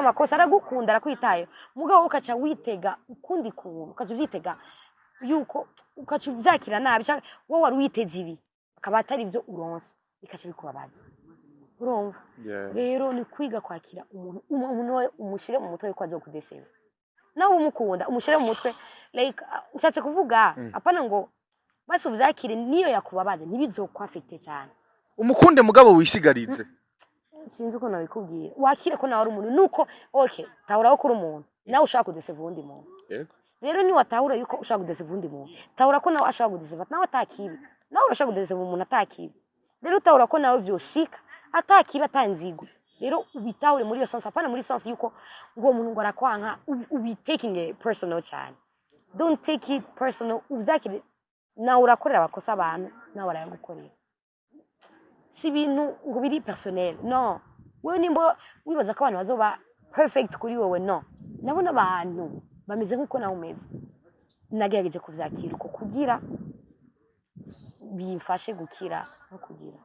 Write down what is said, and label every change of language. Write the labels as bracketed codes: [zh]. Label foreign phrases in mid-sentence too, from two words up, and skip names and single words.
[rn] makosa aragukunda arakwitaye mugabo ukaca witega ukundi kuntu ukaca uvyitega yuko ukaca uvyakira nabi wowe wari witeze ibi akaba atari byo uronse bikaca bikubabaza urumva rero ni kwiga kwakira umuntu we umushire mu mutwe ko azokudeseba nawe umukunda umushire mu mutwe like nshatse kuvuga apana ngo basi uvyakire niyo yakubabaza ntibizokwafite cyane umukunde mugabo wisigarize sinzi uko nabikubwiye wakire ko nawe ari umuntu nuko okay tahura ko uri umuntu nawe ushaka kudeseva undi muntu yego rero ni watahura yuko ushaka kudeseva undi muntu tahura ko nawe ashaka kudeseva nawe atakibi nawe urashaka kudeseva umuntu atakibi rero utahura ko nawe vyoshika atakibi atanzigo rero ubitahure muri iyo sense apana muri sense yuko ngo umuntu ngo arakwanka ubi [en] taking it personal [rn] cyane [en] don't take it personal [rn] uvyakire nawe urakorera abakosa abantu nawe arayagukorera si ibintu ngo biri personnel no wewe nimba wibaza ko abantu bazoba perfect kuri wowe no nabona abantu bameze nkuko nawe umeze nagerageje kuvyakira uko kugira bimfashe gukira no kugira